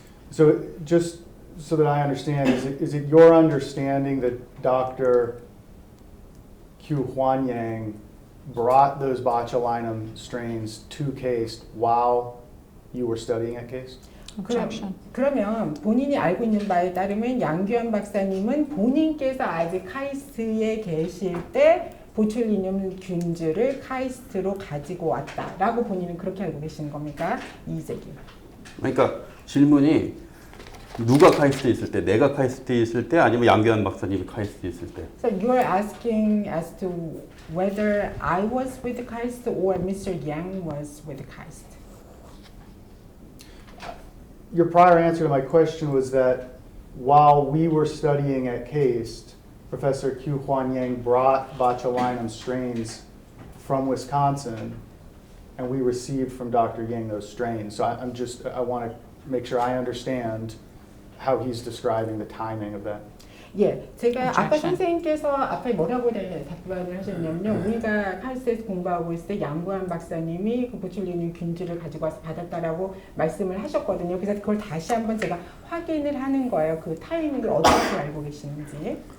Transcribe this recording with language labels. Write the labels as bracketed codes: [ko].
[en] So just so that I understand, is it your understanding that Dr. Kyu Hwan Yang brought those botulinum strains to KAIST while you were studying at KAIST? Objection. [ko] 그러면 본인이 알고 있는 바에 따르면 양규현 박사님은 본인께서 아직 카이스트에 계실 때 보툴리눔 균주를 카이스트로 가지고 왔다라고 본인은 그렇게 알고 계시는 겁니까? 이재기. 그러니까 질문이 누가 카이스트에 있을 때, 내가 카이스트에 있을 때, 아니면 양규환 박사님이 카이스트에 있을 때. [en] So you are asking as to whether I was with KAIST or Mr. Yang was with KAIST. Your prior answer to my question was that while we were studying at KAIST, Professor Q Huan Yang brought botulinum strains from Wisconsin, and we received from Dr. Yang those strains. So I want to make sure I understand how he's describing the timing of that. [ko] 예, 제가 아까 [en] Objection. [ko] 선생님께서 앞에 뭐라고 답변을 하셨냐면요. 우리가 칼스에서 공부하고 있을 때 양구한 박사님이 그 보툴리늄 균주를 가지고 와서 받았다라고 말씀을 하셨거든요. 그래서 그걸 다시 한번 제가 확인을 하는 거예요. 그 타이밍을 어떻게 알고 계시는지.